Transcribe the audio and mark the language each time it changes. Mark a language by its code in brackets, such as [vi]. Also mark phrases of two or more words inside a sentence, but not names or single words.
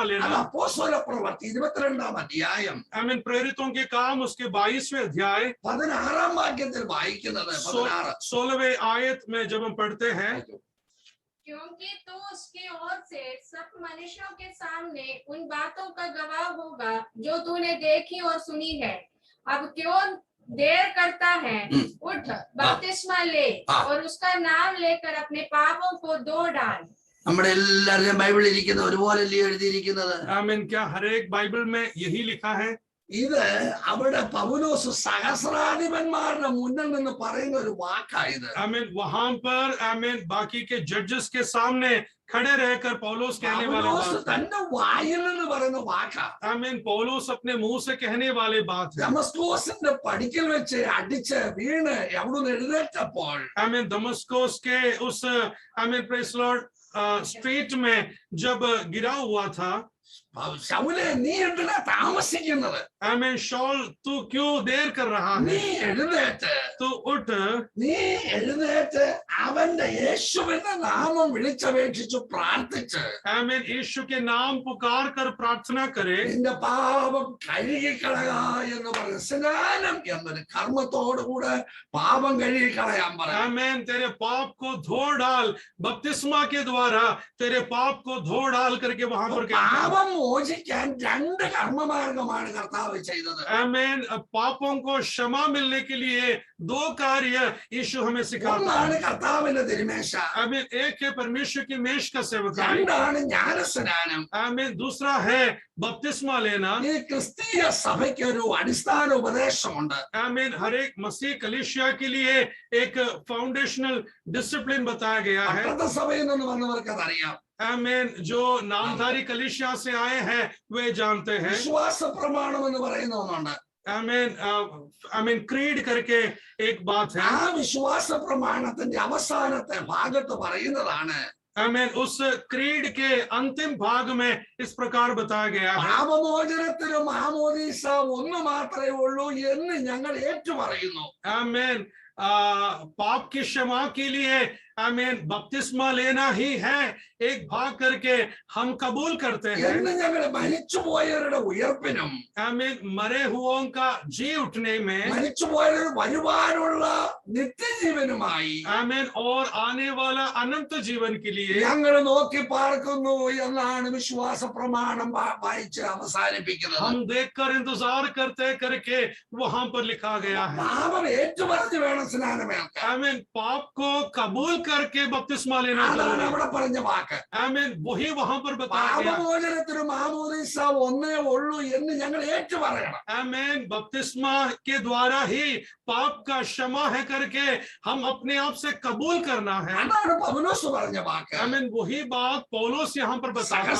[ml] അത് [hi] लेना. [ml] അപ്പോസ്തല പ്രവൃത്തി 22 അധ്യായം [hi] आमीन प्रेरितों के काम उसके 22वें अध्याय [ml] 16 വാക്യത്തിൽ വായിക്കുന്നത് 16. [hi] 16वें आयत में जब हम पढ़ते हैं, क्योंकि तू उसकी ओर से सब मनुष्यों के सामने उन बातों का गवाह होगा जो तूने देखी और सुनी है. अब क्यों देर करता है? उठ, बपतिस्मा ले और उसका नाम लेकर अपने पापों को धो डाल. [ml] നമ്മുടെ എല്ലാവരുടെയും ബൈബിളിൽ ഇരിക്കുന്ന ഒരുപോലല്ലേ എഴുതിയിരിക്കുന്നത്. [hi] आमीन क्या हर एक बाइबल में यही लिखा है? [ml] ഇത് അവിടെ പൗലോസ് സഹസ്രാധിപന്മാരുടെ മുന്നിൽ നിന്ന് പറയുന്ന ഒരു വാക്കായത്. [hi] आमीन वहां पर आमीन बाकी के जजेस के सामने खड़े रहकर पौलुस कहने वाली [ml] പൗലോസ് [hi] बात है. [ml] തന്റെ വായിൽ നിന്ന് പറയുന്ന വാക്കാ. [hi] आमीन पौलुस अपने मुंह से कहने वाली बात है. [ml] ദമസ്കോസിന്റെ പടിക്കൽ വെച്ച് അടിച്ച് വീണ് അവിടുന്ന് എഴുന്നേറ്റപ്പോൾ [hi] आमीन दमस्कोस के उस आमीन [en] praise Lord [hi] स्ट्रीट में जब गिरा हुआ था, [ml] ശൗലേ നീ എന്തിനാ താമസിക്കുന്നത്? [hi] आमीन शॉल तू क्यों देर कर रहा [ml] നീ [hi] है? [ml] എഴുന്നേറ്റ് [hi] तू उठ, [ml] നീ എഴുന്നേറ്റ് അവന്റെ യേശുവിന്റെ നാമം വിളിച്ചപേക്ഷിച്ചു പ്രാർത്ഥിച്ച് [hi] आमीन यीशु के नाम पुकार कर प्रार्थना करे. [ml] നിന്റെ പാപം കഴുകിക്കളക എന്ന് പറഞ്ഞു. സ്നാനം എന്നൊരു കർമ്മത്തോടുകൂടെ പാപം കഴുകിക്കളയാൻ പറഞ്ഞു. [hi] आमीन तेरे पाप को धो डाल, बपतिस्मा के द्वारा तेरे पाप को धो डाल करके वहां पर कहता है. [ml] പാപം മോചിക്കാൻ 2 കർമ്മമാർഗമാണ് കർത്താവ് ചെയ്തത്. [hi] आमीन पापों को क्षमा मिलने के लिए 2 कार्य यीशु हमें सिखाता [ml] ഒന്നാണ് [hi] है. [ml] കർത്താവിന്റെ തിരുമേശ. [hi] आमीन एक है परमेश्वर की मेष का सेवकाई. [ml] 2 ജ്ഞാനസ്നാനം. [hi] आमीन दूसरा है बपतिस्मा लेना. [ml] ഈ ക്രിസ്തീയ സഭയ്ക്ക് ഒരു അടിസ്ഥാന ഉപദേശമുണ്ട്. [hi] आमीन हर एक मसीह कलीसिया के लिए एक [en] foundational discipline [hi] बताया गया है. [ml] പട്ടത്ത सभയിൽ നിന്ന് വന്നവർക്ക് അതറിയാം. [hi] आमीन जो नामधारी कलीसिया से आए हैं वे जानते हैं. [ml] വിശ്വാസ പ്രമാണം എന്ന് പറയുന്ന ഒന്നുണ്ട്. [hi] आमीन क्रीड करके एक बात है. [ml] ആ വിശ്വാസ പ്രമാണത്തിന്റെ അവസാനത്തെ ഭാഗത്ത് പറയുന്നതാണ് [hi] आमीन उस क्रीड के अंतिम भाग में इस प्रकार बताया गया है. [ml] പാപമോചനത്തിനും മാമോദീസ ഒന്ന് മാത്രമേ ഉള്ളൂ എന്ന് ഞങ്ങൾ ഏറ്റുപറയുന്നു. [hi] आमीन पाप की क्षमा के लिए आमीन बपतिस्मा लेना ही है, एक भाग करके हम कबूल करते हैं। [ml] എന്ന് ഞങ്ങൾ മരിച്ചുപോയവരുടെ ഉയർപ്പിനും [hi] आमीन मरे हुओं का जी उठने में, [ml] മരിച്ചുപോയവർ വരുവാനുള്ള നിത്യജീവനുമായി [hi] आमीन और आने वाला अनंत जीवन के लिए [ml] ഞങ്ങൾ നോക്കി പാർക്കുന്നു എന്നാണ് വിശ്വാസ പ്രമാണം വായിച്ച് അവസാനിപ്പിക്കുന്നത്. [hi] हम देखकर इंतजार करते करके वहां पर लिखा गया है। [ml] പാപം ഏറ്റുപറഞ്ഞ് വേണം സ്നാനമേൽക്കാൻ. [hi] आमीन पाप को कबूल करके बपतिस्मा लेना [ml] അതാണ് [hi] जरूरी है। [ml] അവിടെ പറഞ്ഞ വാക്ക്. [hi] आमीन वही वहां पर बताया गया। [ml] പാപമോചനത്തിന് മാമോദീസ ഒന്നേ ഉള്ളൂ എന്ന് ഞങ്ങൾ ഏറ്റുപറയണം. [hi] आमीन बपतिस्मा के द्वारा ही पाप का क्षमा है करके हम अपने आप से कबूल करना है। [ml] അതാണ് പൗലോസ് പറഞ്ഞ വാക്ക്. [hi] आमीन वही बात पौलुस यहाँ पर बताता है।